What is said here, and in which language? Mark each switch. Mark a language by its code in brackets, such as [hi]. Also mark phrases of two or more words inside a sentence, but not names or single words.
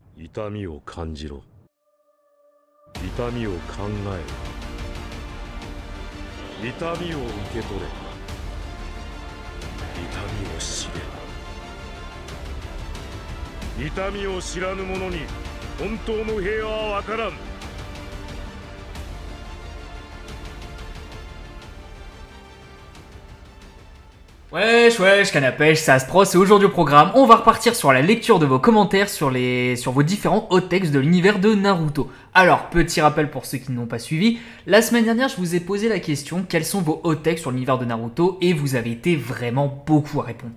[ja] 痛みを感じろ。痛みを考えろ。痛みを受け取れ。痛みを知れ。痛みを知らぬ者に本当の平和はわからん。 [fr] Wesh, wesh, canne à pêche, ça se pro, c'est aujourd'hui au programme. On va repartir sur la lecture de vos commentaires sur vos différents hot textes de l'univers de Naruto. Alors, petit rappel pour ceux qui n'ont pas suivi, la semaine dernière, je vous ai posé la question quels sont vos hot textes sur l'univers de Naruto et vous avez été vraiment beaucoup à répondre.